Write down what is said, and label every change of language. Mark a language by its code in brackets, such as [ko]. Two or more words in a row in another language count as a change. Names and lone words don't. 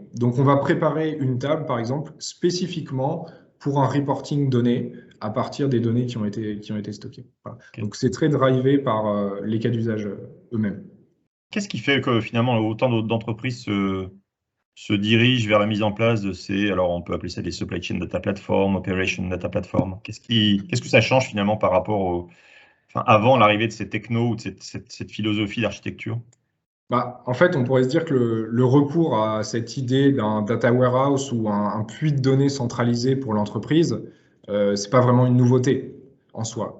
[fr] Donc, on va préparer une table, par exemple, spécifiquement pour un reporting donné à partir des données qui ont été stockées. Voilà. Okay. Donc, c'est très drivé par les cas d'usage eux-mêmes. Qu'est-ce qui fait que finalement autant d'entreprises se dirigent vers la mise en place de ces, alors on peut appeler ça des [en] supply chain data platform, operation data platform. [fr] Qu'est-ce que ça change finalement par rapport avant l'arrivée de ces technos ou de cette philosophie d'architecture? En fait, on pourrait se dire que le recours à cette idée d'un [en] data warehouse [fr] ou un puits de données centralisé pour l'entreprise, c'est pas vraiment une nouveauté en soi.